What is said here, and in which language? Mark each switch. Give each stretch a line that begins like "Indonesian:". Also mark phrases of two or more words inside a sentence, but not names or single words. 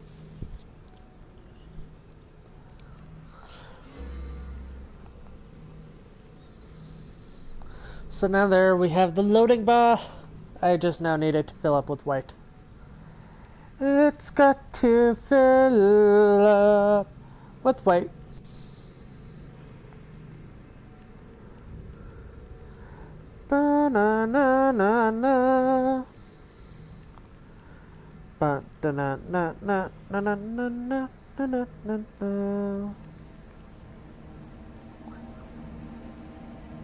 English: So now there we have the loading bar. I just now need it to fill up with white. It's got to fill up with white. Ba-na-na-na-na. Ba-da-na-na-na-na-na-na-na-na-na.